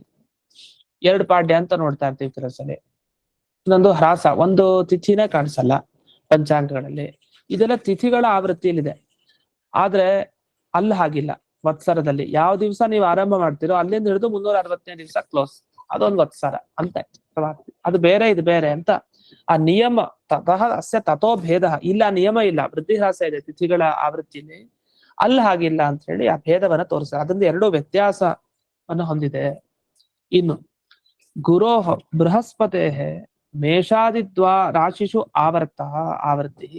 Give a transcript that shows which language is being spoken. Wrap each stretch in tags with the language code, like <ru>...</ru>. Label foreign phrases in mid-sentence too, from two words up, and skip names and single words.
<kn>2 ಪಾಡ್ಯ ಅಂತ ನೋಡ್ತಾ ಇರ್ತೀವಿ ಕೆಲಸಲ್ಲಿ, ಇನ್ನೊಂದು ಹ್ರಾಸ, ಒಂದು ತಿಥಿನೇ ಕಾಣಿಸಲ್ಲ ಪಂಚಾಂಗಗಳಲ್ಲಿ. ಇದೆಲ್ಲ ತಿಥಿಗಳ ಆವೃತ್ತಿಯಲ್ಲಿದೆ. ಆದ್ರೆ ಅಲ್ಲಿ ಹಾಗಿಲ್ಲ. ವತ್ಸರದಲ್ಲಿ ಯಾವ ದಿವಸ ನೀವು ಆರಂಭ ಮಾಡ್ತೀರೋ ಅಲ್ಲಿಂದ ಹಿಡಿದು 360ನೇ ದಿವಸ ಕ್ಲೋಸ್, ಅದೊಂದು ವತ್ಸರ ಅಂತ. ಅದು ಬೇರೆ ಇದು ಬೇರೆ ಅಂತ ಆ ನಿಯಮ.</kn> <sa>ತತಃ ಅಸ್ಯ ತಥೋ ಭೇದ,</sa> <kn>ಇಲ್ಲ ನಿಯಮ ಇಲ್ಲ, ವೃದ್ಧಿಹ್ರಾಸ ಇದೆ ತಿಥಿಗಳ ಆವೃತ್ತಿಯಲ್ಲಿ, ಅಲ್ಲಿ ಹಾಗಿಲ್ಲ ಅಂತ ಹೇಳಿ ಆ ಭೇದವನ್ನ ತೋರಿಸ್ತಾರೆ. ಅದರಿಂದ 2 ವ್ಯತ್ಯಾಸವನ್ನು ಹೊಂದಿದೆ.</kn> <sa>ಇನ್ನು ಗುರೋಹ ಬೃಹಸ್ಪತೆ ಮೇಷಾದಿದ್ವಾ ರಾಶಿಷು ಆವೃತ್ತಿ.</sa>